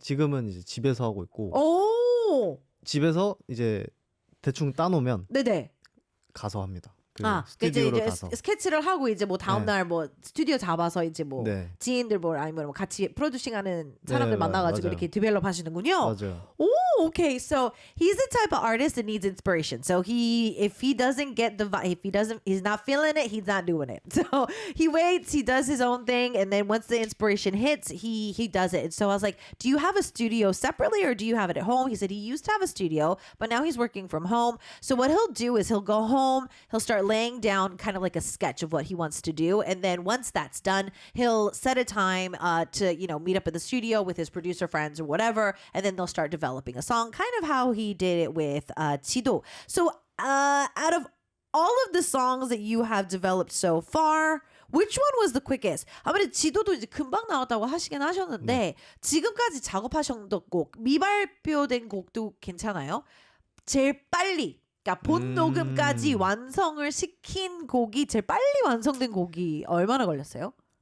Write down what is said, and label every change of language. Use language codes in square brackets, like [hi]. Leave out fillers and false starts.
[ko] 지금은 이제 집에서 하고 있고 집에서 이제 대충 따놓으면 네네. 가서 합니다. 스튜디오로 이제 가서 스케치를 하고 이제 뭐 다음 날 뭐 스튜디오 잡아서 이제 뭐 지인들 뭐 아니면 뭐 같이 프로듀싱하는 사람들 만나가지고 맞아요. 이렇게 디벨롭 하시는군요. 맞아요. [en] Okay. So he's the type of artist that needs inspiration. So if he doesn't get the vibe, he's not feeling it, he's not doing it. So he waits, he does his own thing, and then once the inspiration hits, he does it. And so I was like, do you have a studio separately or do you have it at home? He said he used to have a studio, but now he's working from home. So what he'll do is he'll go home, he'll start laying down kind of like a sketch of what he wants to do, and then once that's done, he'll set a time to meet up in the studio with his producer friends or whatever, and then they'll start developing a song, kind of how he did it with 지도. So out of all of the songs that you have developed so far, which one was the quickest? [ko] 아무래도 지도도 이제 금방 나왔다고 하시긴 하셨는데 지금까지 작업하셨던 곡, 미발표된 곡도 괜찮아요? 제일 빨리, 그러니까 본 녹음까지 완성을 시킨 곡이 제일 빨리 완성된 곡이 얼마나 걸렸어요?